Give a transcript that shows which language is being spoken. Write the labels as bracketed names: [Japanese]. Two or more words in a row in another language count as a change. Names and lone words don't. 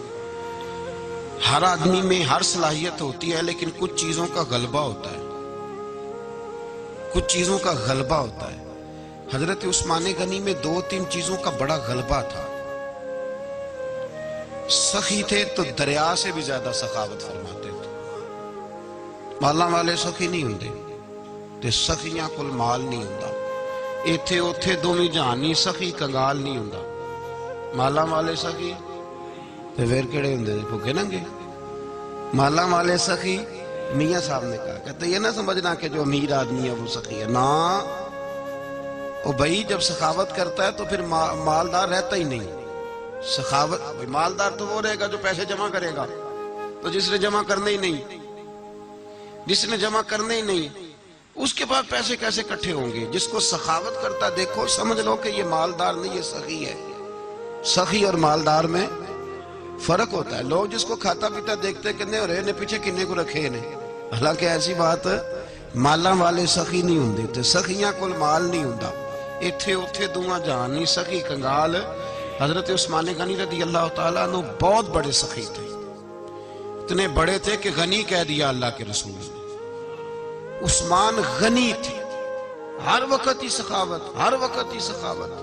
[Urdu] ہر آدمی میں ہر صلاحیت ہوتی ہے، لیکن کچھ چیزوں کا غلبہ ہوتا ہے، کچھ چیزوں کا غلبہ ہوتا ہے۔ حضرت عثمان غنی میں 2-3 چیزوں کا بڑا غلبہ تھا۔ سخی تھے تو دریا سے بھی زیادہ سخاوت فرماتے تھے۔ [Punjabi] مالاں والے سخی نہیں ہوندے تے سخیاں کول مال نہیں ہوندا، ایتھے اوتھے دوویں جہان نہیں سخی کنگال نہیں ہوندا۔ مالاں والے سخی تے پھر کیڑے ہوندے نے؟ بھوکے ننگے۔ مالاں والے سخی [Urdu] میاں صاحب نے کہا، کہتے یہ نہ سمجھنا کہ جو امیر آدمی ہے وہ سخی ہے، نا وہ بھائی جب سخاوت کرتا ہے تو پھر مالدار رہتا ہی نہیں۔ سخاوت مالدار تو وہ رہے گا جو پیسے جمع کرے گا، تو جس نے جمع کرنے ہی نہیں، جس نے جمع کرنے ہی نہیں اس کے بعد پیسے کیسے اکٹھے ہوں گے؟ جس کو سخاوت کرتا دیکھو سمجھ لو کہ یہ مالدار نہیں، یہ سخی ہے۔ سخی اور مالدار میں فرق ہوتا ہے۔ لوگ جس کو کھاتا پیتا دیکھتے کنے اور نے پیچھے کنے کو رکھے نے، حالانکہ ایسی بات [Punjabi] مالاں والے سخی نہیں ہوندے تے سخیاں کول مال نہیں ہوندا، ایتھے اوتھے دوواں جہان نہیں سخی کنگال۔ [Urdu] حضرت عثمان غنی [Arabic] رضی اللہ تعالیٰ عنہ [Urdu] بہت بڑے سخی تھے، اتنے بڑے تھے کہ غنی کہہ دیا اللہ کے رسول نے۔ عثمان غنی تھے، ہر وقت ہی سخاوت، ہر وقت ہی سخاوت۔